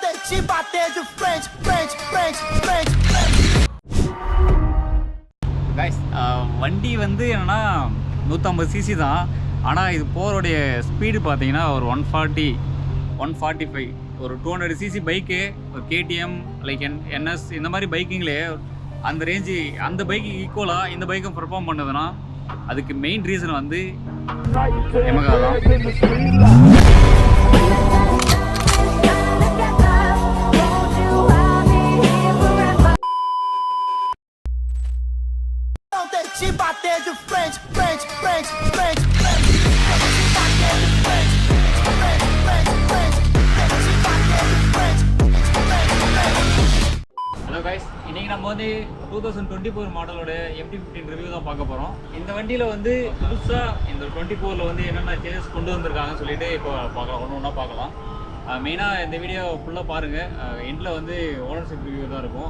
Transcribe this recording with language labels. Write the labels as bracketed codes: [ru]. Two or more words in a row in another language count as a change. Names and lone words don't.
[pt] te bater de frente, frente, frente, frente. [ta] கைஸ் வண்டி வந்து என்னன்னா 150 சிசி தான். ஆனால் இது போகிறோடைய ஸ்பீடு பார்த்தீங்கன்னா ஒரு 140 145 ஒரு 200 [en] cc bike [ta] ஒரு கேடிஎம் லைக் என்எஸ் இந்த மாதிரி பைக்கிங்லே அந்த ரேஞ்சு அந்த பைக்கு ஈக்குவலாக இந்த பைக்கும் பெர்ஃபார்ம் பண்ணுதுன்னா அதுக்கு [en] main reason [ta] வந்து எமகா தான். [pt] Te bater de frente, frente, frente, frente, frente. Te bater de frente, frente, frente, frente. Te bater de frente, frente, frente. [en] hello guys, [ta] இன்றைக்கி நம்ம வந்து 2024 மாடலோட MT-15 ரிவ்யூ தான் பார்க்க போகிறோம். இந்த வண்டியில் வந்து புதுசாக இந்த 24ல் வந்து என்னென்ன சேஞ்சஸ் கொண்டு வந்திருக்காங்கன்னு சொல்லிட்டு இப்போ பார்க்கலாம், ஒன்று ஒன்றா பார்க்கலாம். மெயினாக இந்த வீடியோ ஃபுல்லாக பாருங்கள். எண்டில் வந்து [en] ownership review [ta] தான் இருக்கும்.